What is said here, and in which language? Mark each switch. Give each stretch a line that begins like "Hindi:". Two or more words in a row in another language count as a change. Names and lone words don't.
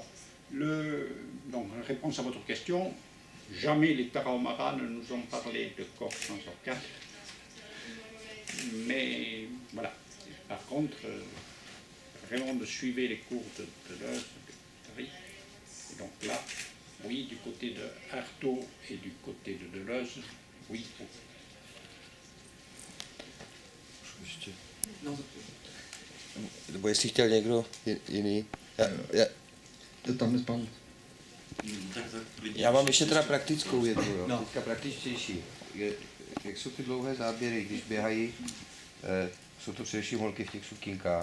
French: Donc, en réponse à votre question, jamais les Tarahumaras ne nous ont parlé de corps sans organes. Mais voilà. Par contre, Raymond suivait les cours de Deleuze, de Guattari. Et donc là, oui, du côté de Artaud et du côté de Deleuze, oui.
Czech: Nebo jestli chtěl někdo jiný. Tam pan. Já mám ještě teda praktickou větu, jo. No. Teďka praktičtější. Jak jsou ty dlouhé záběry, když běhají, jsou to především holky v těch sukínkách.